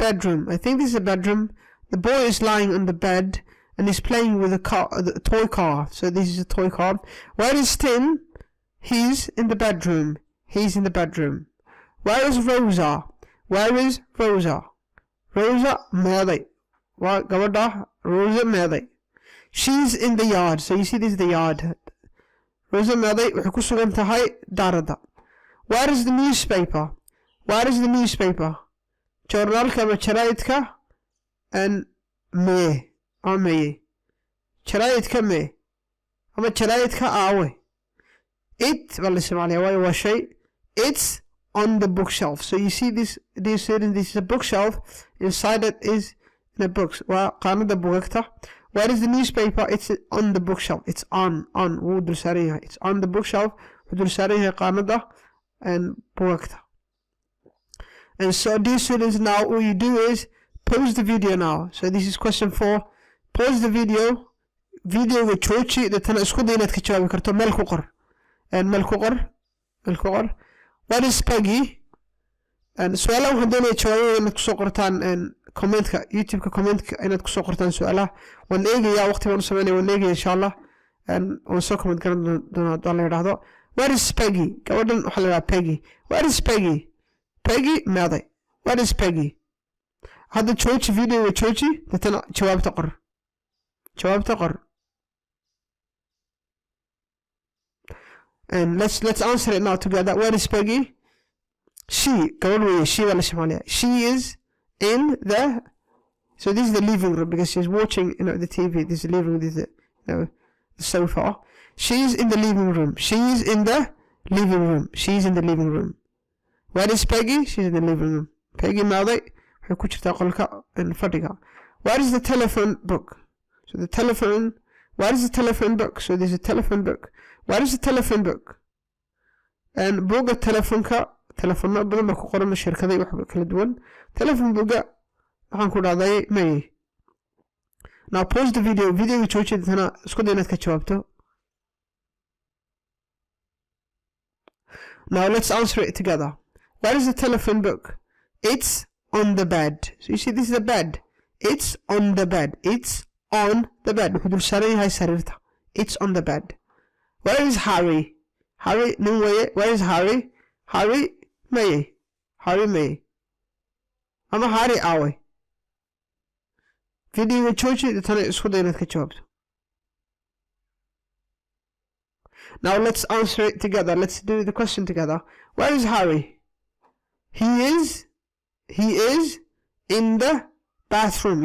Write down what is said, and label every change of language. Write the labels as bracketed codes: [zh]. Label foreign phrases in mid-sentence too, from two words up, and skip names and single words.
[en] I think this is a bedroom. The boy is lying on the bed and he's playing with a toy car. So this is a toy car. Where is Tim? He's in the bedroom. He's in the bedroom. Where is Rosa? Where is Rosa? [so] Rosa meeday. Waa gabadha Rosa meeday. [en] She's in the yard. So you see, this is the yard. [so] Rosa meeday waxay ku sugan tahay daarada. [en] Where is the newspaper? Where is the newspaper? [so] Journalka ama jaraa'idka and mee ama jaraa'idka mee ama jaraa'idka aaway. it baa la isticmaalaya waayo waa shay. [en] It's on the bookshelf. So you see this, dear student, this is a bookshelf. Inside it is in a books. [so] Waa qaanada buugagta. [en] Where is the newspaper? It's on the bookshelf. It's on [so] wuu dul saaran yahay. [en] It's on the bookshelf. [so] Wuu dul saaran yahay qaanada and buugagta. [en] And so dear students, now all you do is pause the video now. So this is question 4. Pause the video. [so] Videoga jooji dadana isku day inaad ka jawaabi karto. Meel ku qor. And meel ku qor. [en] What is Peggy? [so] And su'aalaha waxaan doonaya jawaabada inaad kusoo qortaan commentka youtube-ka commentka inaad kusoo qortaan su'aalaha. Waan eegayaa waqti baan u sameynaya, waan eegaya insha Allah. Waan soo comment garan doonaa haddii la yidhaahdo. [en] Where is Peggy? [so] Gabadhan waxaa la yidhaha Peggy. [en] Where is Peggy? Peggy meeday. Where is Peggy? [so] Hadda jooji videoga jooji dadana jawaabta qor. [en] And let's answer it now together. Where is Peggy? She [so] baa la isticmaalaya. [en] She is in the, so this is the living room because she's watching the TV. This is the living room, this is the sofa. She is in the living room. She is in the living room. She is in the living room. Where is Peggy? She's in the living room. [so] Peggy meeday waxay ku jirtaa qolka fadhiga. [en] Where is the telephone book? So the telephone, where is the telephone book? So there's a telephone book. Where is the telephone book? [so] And buuga telefonka, telefono badan baa ku qoran shirkada iyo wax kala duwan. Telephone buuga waxaan ku dhahday may. [en] Now pause the video. [so] Video jooji dadana isku day inaad ka jawaabto. [en] Now let's answer it together. Where is the telephone book? It's on the bed. So you see this is a bed. It's on the bed. It's on the bed. [so] Wuxuu dul saaran yahay sariirta. [en] It's on the bed. Where is Harry? Harry [so] nin weeye. [en] Where is Harry? [so] Harry maye. Ama Harry aaway. Videoga jooji dadana isku day inaad ka jawaabto. [en] Now let's answer it together. Let's do the question together. Where is Harry? He is in the bathroom.